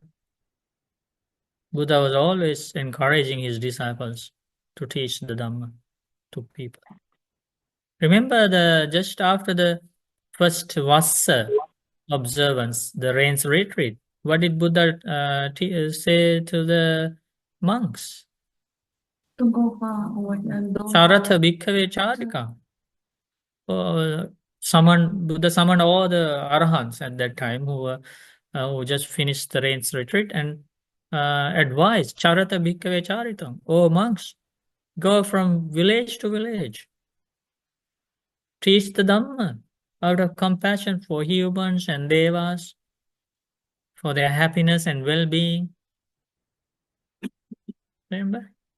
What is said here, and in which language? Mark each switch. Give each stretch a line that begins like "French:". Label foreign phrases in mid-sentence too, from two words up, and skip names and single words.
English: Buddha was always encouraging his disciples to teach the Dhamma to people. Remember just after the first Vassa observance, the rains retreat, what did Buddha say to the monks? To go forward and don't
Pali: Charatha bhikkhave charika.
English: Buddha summoned all the arahants at that time who just finished the rains retreat and advised
Pali: Charata bhikkhave charitam.
English: Oh monks, go from village to village. Teach the Dhamma out of compassion for humans and devas, for their happiness and well-being. Remember?